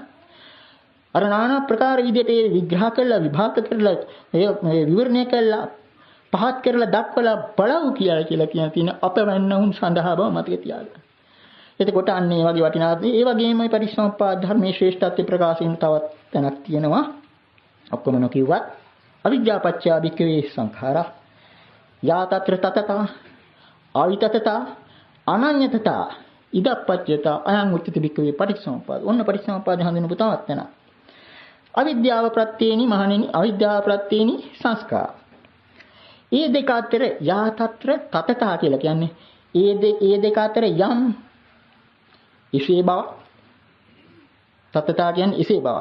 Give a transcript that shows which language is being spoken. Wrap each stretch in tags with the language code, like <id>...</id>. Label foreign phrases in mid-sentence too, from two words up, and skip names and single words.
<si>අර নানা ප්‍රකාර විදිහට ඒ විග්‍රහ කරලා විභාග කරලා ඒ විවරණය කරලා පහත් කරලා දක්වලා බලවු කියලා කියන තියෙන අපවැන්න සඳහා බව මතක තියාගන්න. එතකොට අන්න ඒ වගේ වටිනා ඒ වගේම මේ පටිච්චසමුප්පාද ධර්මයේ ශ්‍රේෂ්ඨත්වය ප්‍රකාශින් තවත් තැනක් තියෙනවා. ඔක්කොම නොකියුවත්</si> <pi>අවිද්‍යාපච්චය භික්ඛවේ සංඛාරා යා තත්‍ර තතතා ආවිතතතා අනඤ්‍යතතා ඉදප්පච්චයතා අයං උච්චති භික්ඛවේ පටිච්චසමුප්පාද.</pi> <si>ඔන්න පටිච්චසමුප්පාද හඳුනපු තවත් තැනක්. අවිද්‍යාව ප්‍රත්‍යේනි මහණෙනි අවිද්‍යාව ප්‍රත්‍යේනි සංස්කාර. ඒ දෙක අතර</si> <pi>යා තත්‍ර තතතා</pi> <si>කියලා කියන්නේ ඒ දෙක අතර යම් ඉසේ බව තතතා කියන්නේ ඉසේ බව.</si>